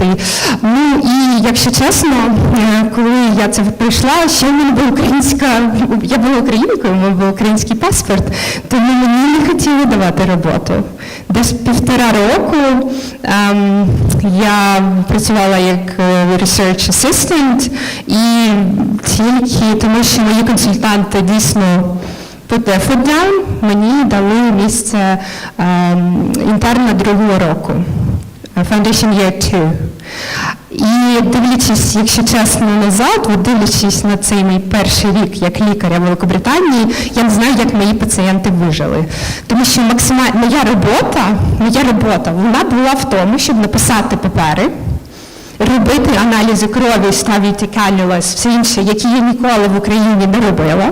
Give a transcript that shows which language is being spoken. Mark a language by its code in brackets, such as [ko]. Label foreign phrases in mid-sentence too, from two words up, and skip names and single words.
[uk] Ну і, якщо чесно, коли я це прийшла, ще в мене була українська, я була українкою, у мене був український паспорт, тому мені не хотіли давати роботу. Десь 1,5 року я працювала як [en] research assistant, [uk] і тільки тому, що мої консультанти дійсно [en] put their foot down, [uk] мені дали місце інтерна 2-го року, [en] foundation year 2. [uk] І дивлячись, якщо чесно, назад, дивлячись на цей мій перший рік як лікаря в Великобританії, я не знаю, як мої пацієнти вижили. Тому що моя робота, вона була в тому, щоб написати папери, робити аналізи крові, ставити канюлас, все інше, які я ніколи в Україні не робила.